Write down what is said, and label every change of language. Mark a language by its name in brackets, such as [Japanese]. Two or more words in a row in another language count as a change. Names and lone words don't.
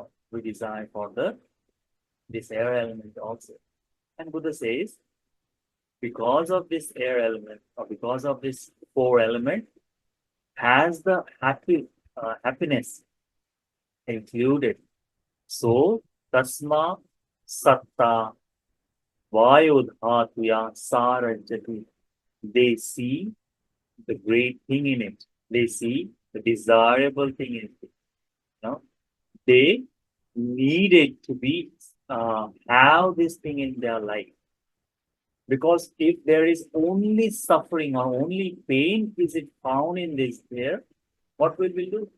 [English] We desire for this air element also. And Buddha says, because of this air element, or because of this four element, has the happiness included. So, [Pali] tasma satta vayodhatuya sarajati. [English] They see the great thing in it. They see the desirable thing in it. They need it to be have this thing in their life. Because if there is only suffering or only pain is it found in this there, what will we do?